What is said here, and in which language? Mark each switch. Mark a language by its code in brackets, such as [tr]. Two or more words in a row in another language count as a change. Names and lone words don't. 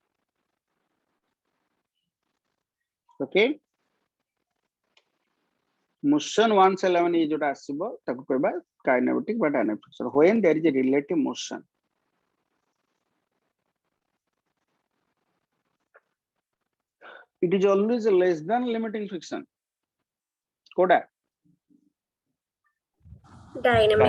[en] okay, motion once element is [or] ଯୋଉଟା ଆସିବ ତାକୁ କହିବା [en] kinetic बा dynamic friction when there is a relative motion it is always less than limiting friction कोडा Kinetic